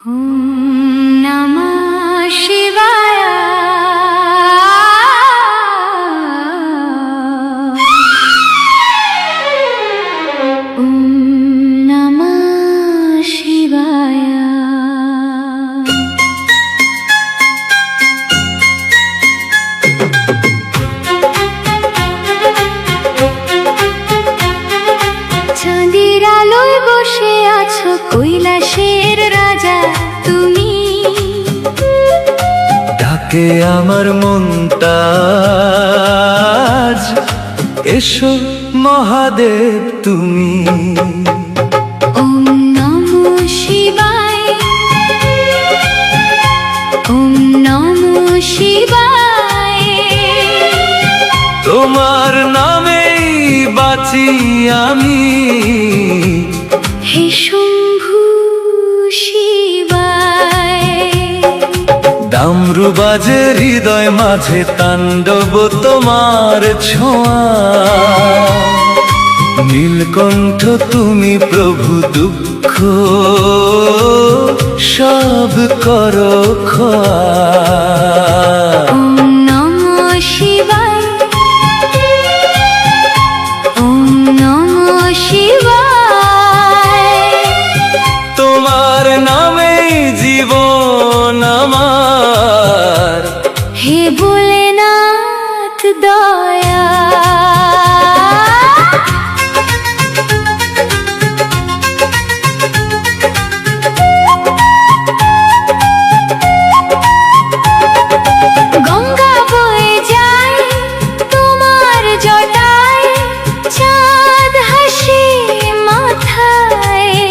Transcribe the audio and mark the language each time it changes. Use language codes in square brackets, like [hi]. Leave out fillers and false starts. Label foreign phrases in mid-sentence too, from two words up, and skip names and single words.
[sa] ओम नमः शिवाय। ओम नमः शिवाय। [bn] চাঁদের আলোয় বসে আছো কৈলাসের রাজা তুমি, ডাকে আমার মনটা আজ, এসো মহাদেব তুমি। [sa] ওম নমঃ শিবায়। ওম নমঃ শিবায়। [bn] তোমার নামেই বাঁচি আমি, হে শম্ভু শিবায়। ডামরু বাজে হৃদয় মাঝে, তাণ্ডব তোমার ছোঁয়া। নীলকণ্ঠ তুমি প্রভু, দুঃখ সব করো খোয়া। [sa] ওম নমঃ শিবায়। ওম নমঃ শিবায়। [bn] তোমার নামেই জীবন আমার, হে ভোলেনাথ দয়া। গঙ্গা বয়ে যায় তোমার জটায়, চাঁদ হাসে মাথায়।